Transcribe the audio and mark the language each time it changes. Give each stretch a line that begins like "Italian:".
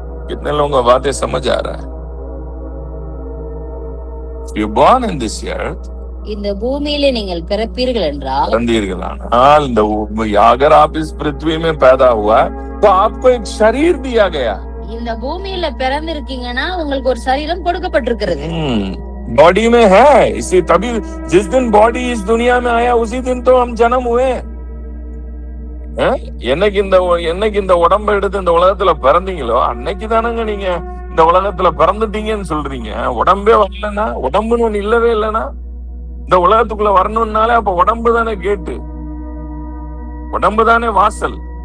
Hindi: कितने लोगों को बातें समझ आ रहा है?
English: You born in this earth,
Tamil: இந்த பூமியிலே நீங்கள் பிறப்பீர்கள் என்றால், பிறந்தீர்களானால் இந்த
Hindi: अगर आप इस पृथ्वी में पैदा हुआ तो आपको एक शरीर दिया गया.
Tamil: இந்த பூமியில பிறந்திருக்கீங்கன்னா உங்களுக்கு ஒரு சரீரம் கொடுக்கப்பட்டிருக்கிறது.
Hindi: बॉडी में है, इसी तभी जिस दिन बॉडी इस दुनिया में आया उसी दिन तो हम जन्म हुए.
Tamil: என்னைக்கு இந்த உடம்பை எடுத்து இந்த உலகத்துல பிறந்தீங்களோ அன்னைக்கு தானங்க நீங்க இந்த உலகத்துல பிறந்துட்டீங்கன்னு சொல்றீங்க. உடம்பே வரலன்னா, உடம்புன்னு ஒண்ணு இல்லவே இல்லைன்னா இந்த உலகத்துக்குள்ள வரணும்னாலே அப்ப உடம்பு தானே கேட்டு, உடம்பு தானே வாசல்.